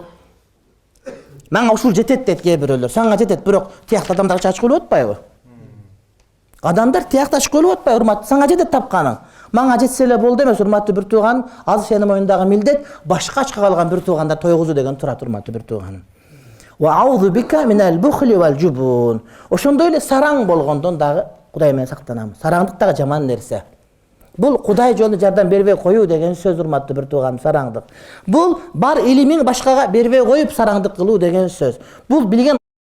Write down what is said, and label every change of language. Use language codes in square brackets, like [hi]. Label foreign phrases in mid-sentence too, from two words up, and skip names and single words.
[ky] Мага ушул жетет дейт кээ бирөөлөр. Сага жетет, бирок тиякта адамдар ачкылып атпайбы? Адамдар тиякта ачкылып атпайбы, урматтуу? Сага жетет тапканың. Мага жетсе эле болду эмес, урматтуу бир тууганым. Азыр сенин моюндагы милдет башка ачка калган бир туугандар тойгузуу деген турат, урматтуу бир тууганым. [ar] وأعوذ بك من البخل والجبن. [ky] Ошондой эле сараң болгондон дагы Кудай менен сактанам. Сараңдык дагы жаман нерсе. Бул Кудай жолунда жардам бербей коюу деген сөз, урматтуу бир тууганым, сараңдык. Бул бар илимиң башкага бербей коюп сараңдык кылуу деген сөз. Бул билген